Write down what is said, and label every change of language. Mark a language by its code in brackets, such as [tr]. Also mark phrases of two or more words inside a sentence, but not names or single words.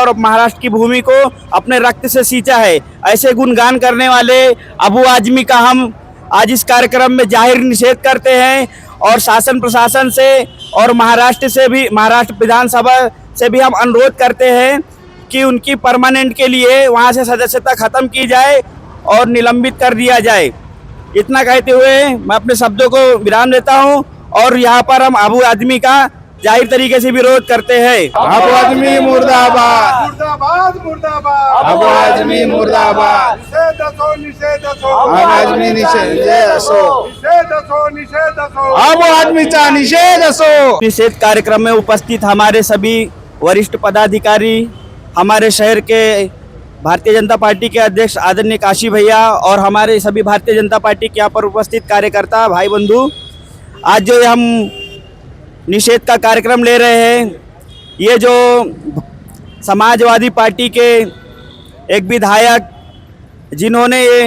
[hi] और महाराष्ट्र की भूमि को अपने रक्त से सींचा है। ऐसे गुणगान करने वाले अबू आजमी का हम आज इस कार्यक्रम में जाहिर निषेध करते हैं और शासन प्रशासन से और महाराष्ट्र विधानसभा से भी हम अनुरोध करते हैं कि उनकी परमानेंट के लिए वहां से सदस्यता खत्म की जाए और निलंबित कर दिया जाए। इतना कहते हुए मैं अपने शब्दों को विराम देता हूं और यहाँ पर हम अबू आदमी का जाहिर तरीके से विरोध करते हैं। अबू आदमी मुर्दाबाद, मुर्दाबाद मुर्दाबाद, अबू आदमी मुर्दाबाद, [mr] निषेध असो निषेध असो, अबू आदमी निषेध असो, निषेध असो निषेध असो, अबू आदमीचा निषेध असो। [hi] निषेध कार्यक्रम में उपस्थित हमारे सभी वरिष्ठ पदाधिकारी, हमारे शहर के भारतीय जनता पार्टी के अध्यक्ष आदरणीय काशी भैया और हमारे सभी भारतीय जनता पार्टी के यहाँ पर उपस्थित कार्यकर्ता भाई बंधु, आज जो हम निषेध का कार्यक्रम ले रहे हैं, ये जो समाजवादी पार्टी के एक विधायक जिन्होंने